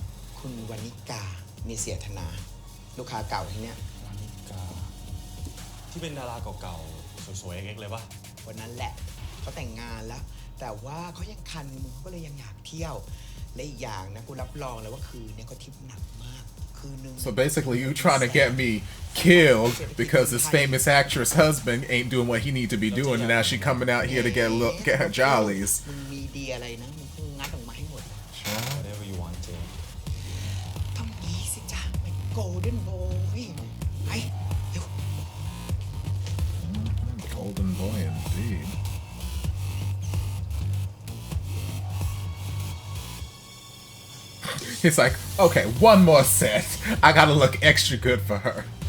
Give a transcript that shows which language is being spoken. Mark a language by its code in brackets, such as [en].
[th] ๆ คุณวนิกาเมเสียธนา ลูกค้าเก่าที่เนี้ย วานิกา ที่เป็นดาราเก่าๆ สวยๆเอ็กๆเลยปะ วันนั้นแหละเขาแต่งงานแล้ว แต่ว่าเขายังคันมึงเขาก็เลยยังอยากเที่ยว และอีกอย่างนะกูรับรองเลยว่าคืนนี้เขาทิปหนักมาก คืนนึง [en] So basically you trying to get me killed because this famous actress husband ain't doing what he need to be doing and now she coming out here to get her jollies [th] มึงมีดีอะไรนะมึงก็งัดออกมาให้หมด [en] whatever you want [th] เจ๊ ต้องมีสิจ้าเป็นโกลเด้นโบยไปเร็ว [en] Golden boy indeed He's like, okay, one more set. I gotta look extra good for her.